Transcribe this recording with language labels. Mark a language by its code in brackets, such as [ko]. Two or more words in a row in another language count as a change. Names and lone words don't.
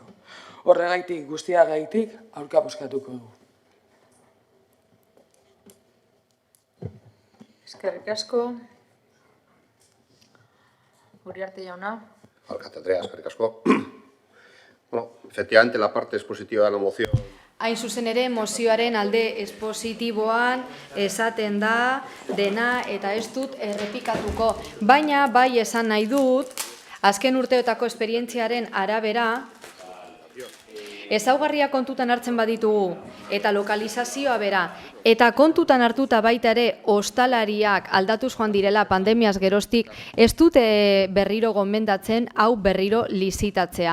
[eu] Horregaitik guztiagaitik aurka bozkatuko dugu. Eskerrik asko. Uriarte jauna. Alkate Andrea, eskerrik asko. Bueno, [es] efectivamente la parte expositiva de la moción. [eu] Hain zuzen ere, mozioaren alde espositiboan esaten da dena eta ez dut errepikatuko. Baina, bai esan nahi dut, azken urteotako esperientziaren arabera, ezaugarria kontutan hartzen baditugu eta lokalizazioa bera, eta kontutan hartuta baita ere ostalariak aldatuz joan direla pandemiaz geroztik, ez dute berriro gomendatzen hau berriro lizitatzea.